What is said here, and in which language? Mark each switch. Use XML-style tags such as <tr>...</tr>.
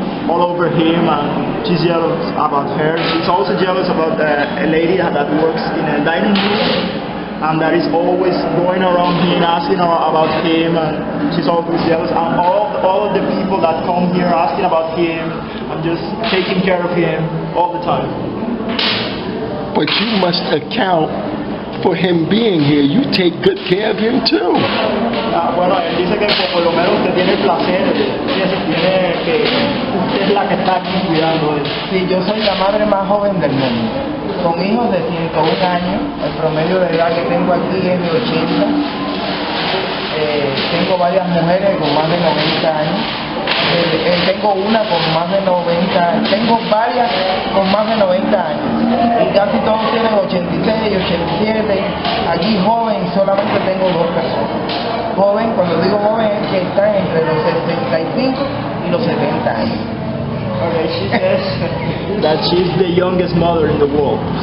<en>all over him, and she's jealous about her. She's also jealous about a lady that works in a dining room, and that is always going around him asking about him, and she's always jealous. And all of the people that come here asking about him and just taking care of him all the time. But you must account for him being here. You take good care of him too.</en> <es>Bueno, él dice que por lo menos usted tiene el placer, tiene que usted es la que está aquí cuidando de él. Sí, yo soy la madre más joven del mundo, con hijos de 101 años. El promedio de edad que tengo aquí es de 80. Tengo varias mujeres con más de 90 años. Tengo una con más de 90 años. Tengo varias con más de 90 años. Y casi todos tienen 86, 87. Aquí joven solamente tengo 2 personas. Joven, cuando digo joven, es que están entre los 65 y los 70 años.</es> <en>Okay, she says that she's the youngest mother in the world.</en>